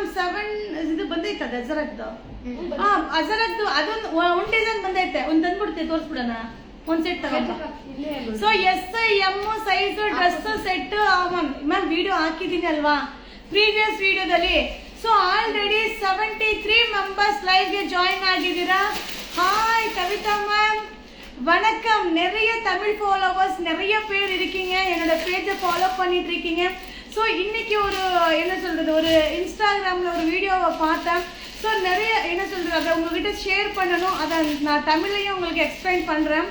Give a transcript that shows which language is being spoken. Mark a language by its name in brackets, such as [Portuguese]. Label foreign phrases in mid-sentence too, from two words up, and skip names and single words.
[Kannada] 7 ಇದು ಬಂದೈತದ ಅಜರಕ್ದು? ಹಾಂ ಅಜರಕ್ದು ಅದೊಂದು ಒಂದು ಡಿಸೈನ್ ಬಂದೈತೆ. ಒಂದು ತಂದ್ಬಿಡ್ತೀವಿ, ತೋರಿಸ್ಬಿಡೋಣ. ಒಂದು ಸೆಟ್ ತಗೊಂಡು. [English] so S M size dress set ma'am video [Kannada] ಹಾಕಿದ್ದೀನಿ ಅಲ್ವಾ ಪ್ರೀವಿಯಸ್ ವಿಡಿಯೋದಲ್ಲಿ. [English] so already 73 members [Kannada] ಲೈವ್ಗೆ ಜಾಯಿನ್ ಆಗಿದ್ದೀರಾ. [Tamil] ஹாய் கவிதா மேம், வணக்கம். நிறைய தமிழ் ஃபாலோவர்ஸ், நிறைய பேர் இருக்கீங்க, என்னோட பேஜை ஃபாலோ பண்ணிட்டு இருக்கீங்க. ஸோ இன்னைக்கு ஒரு என்ன சொல்றது, ஒரு இன்ஸ்டாகிராமில் ஒரு வீடியோவை பார்த்தேன். ஸோ நிறைய என்ன சொல்றது, அதை உங்ககிட்ட ஷேர் பண்ணணும். அதை நான் தமிழ்லையும் உங்களுக்கு எக்ஸ்பிளைன் பண்ணுறேன்.